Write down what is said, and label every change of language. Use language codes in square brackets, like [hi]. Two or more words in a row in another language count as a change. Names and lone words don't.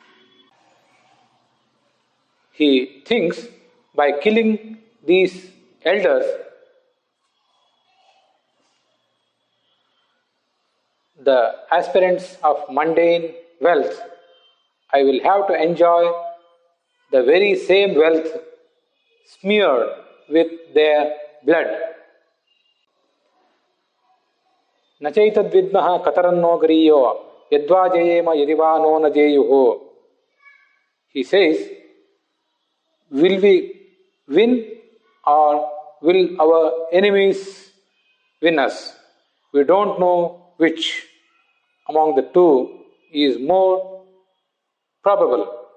[en] He thinks by killing these elders, the aspirants of mundane wealth, I will have to enjoy the very same wealth smeared with their blood. [sa] न चैतद्विद्मः कतरन्नो गरीयो यद्वा जयेम यदि वा नो जयेयुः. [en] He says, will we win or will our enemies win us? We don't know which among the two is more probable.